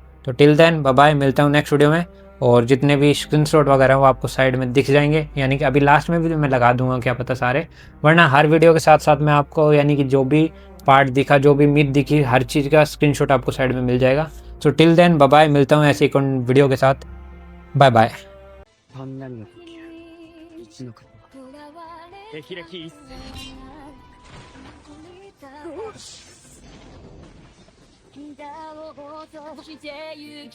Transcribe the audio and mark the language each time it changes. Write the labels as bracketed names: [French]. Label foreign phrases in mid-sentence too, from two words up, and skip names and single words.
[Hindi] तो [English] till then bye bye, [Hindi] मिलता हूँ [English] next video [Hindi] में। और जितने भी स्क्रीनशॉट वगैरह वो आपको साइड में दिख जाएंगे, यानी कि अभी लास्ट में भी मैं लगा दूंगा क्या पता सारे, वरना हर वीडियो के साथ साथ मैं आपको यानी कि जो भी पार्ट दिखा, जो भी मिथ दिखी, हर चीज़ का स्क्रीनशॉट आपको साइड में मिल जाएगा। [English] so till then bye bye, [Hindi] मिलता हूँ ऐसे एक वीडियो के साथ। [English] bye bye. [Japanese] 雷の時一のこと手開き一閃膝を落としてゆき